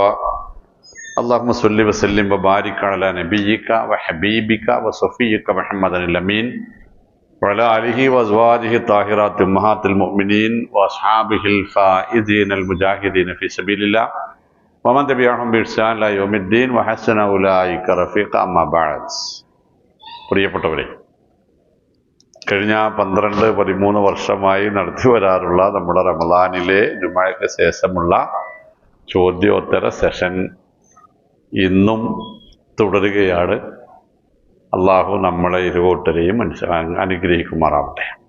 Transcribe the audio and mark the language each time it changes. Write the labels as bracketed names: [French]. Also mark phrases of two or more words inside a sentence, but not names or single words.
[Arabic] اللهم صل وسلم وبارك على نبيك وحبيبك وصفيك محمد الأمين وعلى آله وأزواجه الطاهرات أمهات المؤمنين وأصحابه الفائزين المجاهدين في سبيل الله ومن تبعهم بإحسان إلى يوم الدين وحسن أولئك رفيقا. أما بعد. [Malayalam] പ്രിയപ്പെട്ടവരെ, കഴിഞ്ഞ 12-13 വർഷമായി നടത്തി വരാറുള്ള നമ്മുടെ റമദാനിലെ ജുമഅക്ക് ശേഷമുള്ള ചോദ്യോത്തര സെഷൻ ഇന്നും തുടരുകയാണ്. അള്ളാഹു നമ്മളെ ഇരുകൂട്ടരെയും അനുഗ്രഹിക്കുമാറാവട്ടെ.